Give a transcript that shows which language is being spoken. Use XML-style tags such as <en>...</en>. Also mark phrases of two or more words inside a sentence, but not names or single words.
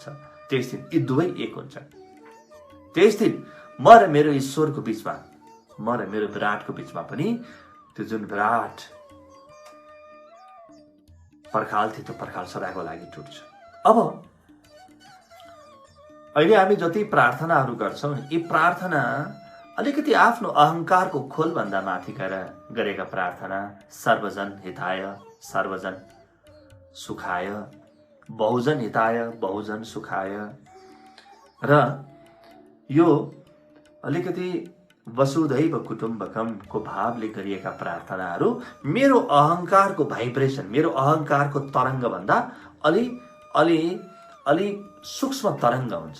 <ne>त्यस दिन यी दुवै एक हुन्छ। त्यस दिन म र मेरो ईश्वरको बीचमा, म र मेरो विराटको बीचमा पनि त्यो जुन विराट पर्खाल थियो, त्यो पर्खाल सदाको लागि टुट्छ। अब अहिले हामी जति प्रार्थनाहरू गर्छौँ, यी प्रार्थना अलिकति आफ्नो अहङ्कारको खोलभन्दा माथि गएर गरेका प्रार्थना,</ne> <sa>सर्वजन हिताय सर्वजन सुखाय, बहुजन हिताय बहुजन सुखाय,</sa> <ne>र यो अलिकति</ne> <sa>वसुधैव कुटुम्बकमको</sa> <ne>भावले गरिएका प्रार्थनाहरू मेरो अहङ्कारको भाइब्रेसन, मेरो अहङ्कारको तरङ्गभन्दा अलि सूक्ष्म तरङ्ग हुन्छ।</ne>